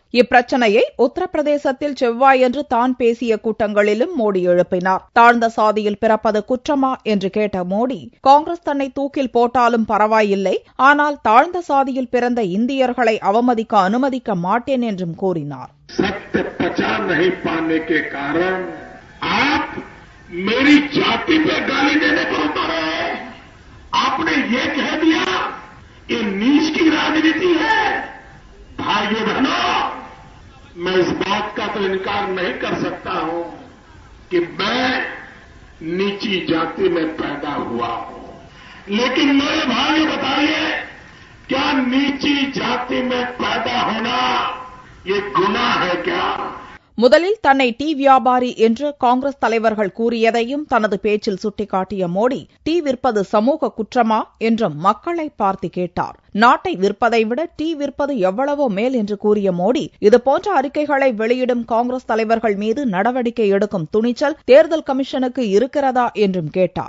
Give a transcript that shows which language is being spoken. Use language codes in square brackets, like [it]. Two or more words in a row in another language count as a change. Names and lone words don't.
[ta] இப்பிரச்சனையை உத்தரப்பிரதேசத்தில் செவ்வாயன்று தான் பேசிய கூட்டங்களிலும் மோடி எழுப்பினார். தாழ்ந்த சாதியில் பிறப்பது குற்றமா என்று கேட்ட மோடி காங்கிரஸ் தன்னை தூக்கில் போட்டாலும் பரவாயில்லை, ஆனால் தாழ்ந்த சாதியில் பிறந்த இந்தியர்களை அவமதிக்க அனுமதிக்க மாட்டேன் என்றும் கூறினார். [hi] आप मेरी जाति पे गाली देने को उतरे। आपने ये कह दिया ये नीच की राजनीति है। भाइयों बहनों, मैं इस बात का तो इनकार नहीं कर सकता हूं कि मैं नीची जाति में पैदा हुआ हूं, लेकिन मेरे भाइयों बताइए, क्या नीची जाति में पैदा होना ये गुनाह है क्या? [ta] முதலில் தன்னை டீ வியாபாரி என்று காங்கிரஸ் தலைவர்கள் கூறியதையும் தனது பேச்சில் சுட்டிக்காட்டிய மோடி டீ விற்பது சமூக குற்றமா என்றும் மக்களை பார்த்து கேட்டார். நாட்டை விற்பதை விட டீ விற்பது எவ்வளவோ மேல் என்று கூறிய மோடி இதுபோன்ற அறிக்கைகளை வெளியிடும் காங்கிரஸ் தலைவர்கள் மீது நடவடிக்கை எடுக்கும் துணிச்சல் தேர்தல் கமிஷனுக்கு இருக்கிறதா என்றும் கேட்டார்.